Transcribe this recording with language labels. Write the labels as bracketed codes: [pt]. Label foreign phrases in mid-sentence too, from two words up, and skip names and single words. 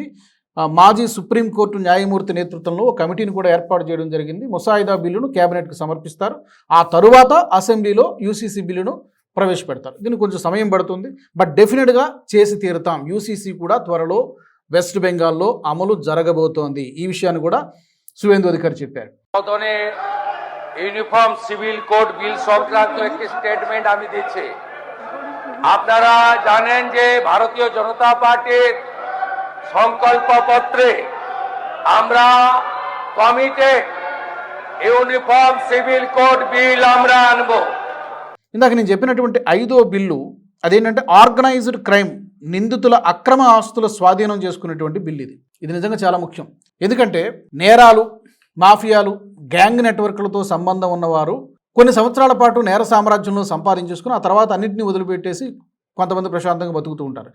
[te] మాజీ సుప్రీంకోర్టు న్యాయమూర్తి నేతృత్వంలో ఒక కమిటీని కూడా ఏర్పాటు చేయడం జరిగింది. ముసాయిదా బిల్లును కేబినెట్కి సమర్పిస్తారు. ఆ తరువాత అసెంబ్లీలో యూసీసీ బిల్లును ప్రవేశపెడతారు. దీనికి కొంచెం సమయం పడుతుంది, [en] but definitely [te] చేసి తీరుతాం. యూసీసీ కూడా త్వరలో వెస్ట్ బెంగాల్లో అమలు జరగబోతోంది. ఈ విషయాన్ని కూడా শুভেন্দু অধিকারী చెప్పారు. [en] uniform civil code bill [bn] সংক্রান্ত একটি স্টেটমেন্ট আমি দিচ্ছি। আপনারা জানেন যে ভারতীয় জনতা পার্টির সংকল্পপত্রে আমরা কমিটেড [en] uniform civil code bill [bn] আমরা আনব। [te] ఇందాక నేను చెప్పినటువంటి 5వ బిల్లు అదేంటంటే [en] organized crime, [te] నిందితుల అక్రమ ఆస్తుల స్వాధీనం చేసుకునేటువంటి బిల్లు ఇది నిజంగా చాలా ముఖ్యం. ఎందుకంటే నేరాలు, మాఫియాలు, [en] gang networks [te] సంబంధం ఉన్నవారు కొన్ని సంవత్సరాల పాటు నేర సామ్రాజ్యంలో సంపాదించేసుకుని ఆ తర్వాత అన్నింటినీ వదిలిపెట్టేసి కొంతమంది ప్రశాంతంగా బతుకుతూ ఉంటారు.